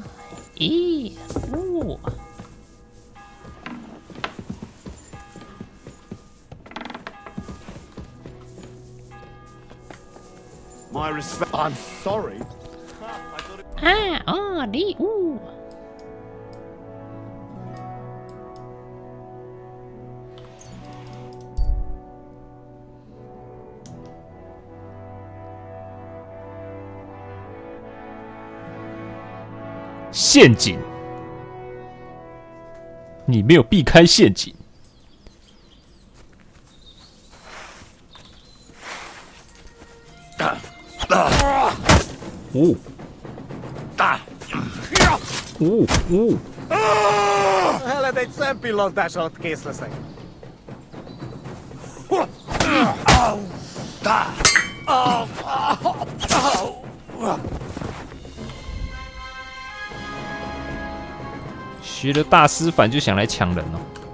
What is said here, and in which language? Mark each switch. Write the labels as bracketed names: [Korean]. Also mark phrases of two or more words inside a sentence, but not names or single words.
[English] E. Ooh. My respect. I'm sorry. Ah. Oh. D. Ooh. [Chinese] 陷阱，你没有避开陷阱。哦， [Hungarian] Hele, egy szempillantás alatt kész leszek. [Chinese] 学了大师反就想来抢人哦。